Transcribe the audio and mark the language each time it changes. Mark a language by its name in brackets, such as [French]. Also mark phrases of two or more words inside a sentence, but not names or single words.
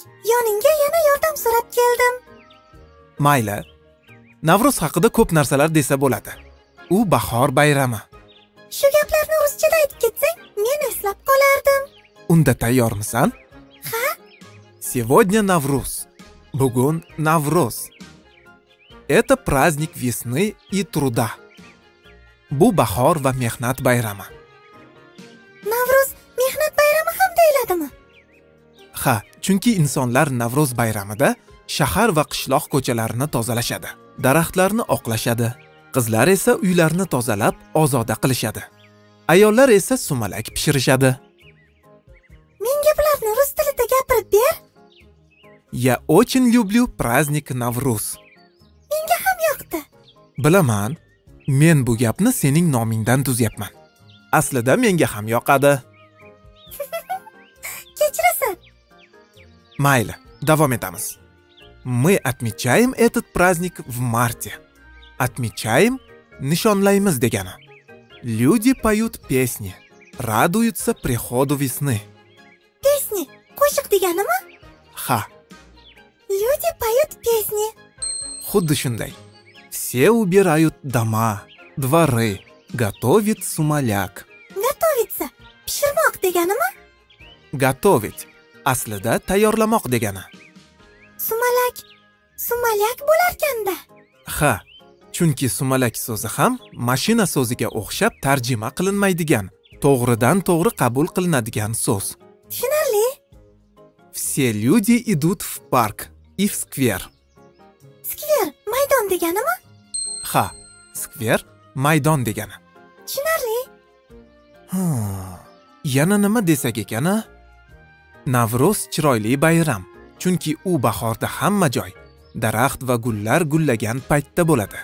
[Uzbek] Yoningga yana yordam so'rab keldim. Mayli. Navruz haqida ko'p narsalar desa bo'ladi. U bahor bayrami. Shu gaplarni ruschada aytib ketsang, men eslab qolardim. Unda tayyormisan? Ha? [Russian] Сегодня Навруз. [Uzbek] Bugun Navruz. [Russian] Это праздник весны и труда. [Uzbek] Bu bahor va mehnat bayrami. Navruz mehnat bayrami ham deyiladimi? Ha, chunki insonlar Navruz bayramida shahar va qishloq ko'chalarini tozalashadi. Daraxtlarni oqlashadi. Qizlar esa uylarni tozalab, ozoda qilishadi. Ayollar esa sumalak pishirishadi. Menga bularni rus tilida gapirib ber. [Russian] Я очень люблю праздник Навруз. [Uzbek] Menga ham yoqdi. Bilaman, men bu gapni sening nomingdan tuzyapman. Aslida menga ham yoqadi. Kechirasan. Mayli, davom etamiz. [Russian] Мы отмечаем этот праздник в марте. [Uzbek] Отмечаем nishonlaymiz degani. [Russian] Люди поют песни, радуются приходу весны. [Uzbek] Pesni, qo'shiq deganimi? Ha, [Russian] Люди поют песни. [Uzbek] xuddi shunday. [Russian] Все убирают дома, дворы, готовит сумаляк. [Uzbek] Готовиться, pishirmoq deganimi? Готовить aslida tayyorlamoq degani. Sumalak bo'larkanda. Ha, chunki sumalak so'zi ham mashina so'ziga o'xshab tarjima qilinmaydigan, to'g'ridan to'g'ri qabul qilinadigan so'z. Tushunarli. [Russian] Все люди идут в парк и в сквер. [Uzbek] Skver, maydon deganimi? Ha, skver maydon degani. Tushunarli. Yana nima desak ekan-a? Navruz chiroyli bayram, chunki u bahorda hamma joy daraxt va gullar gullagan paytda bo'ladi.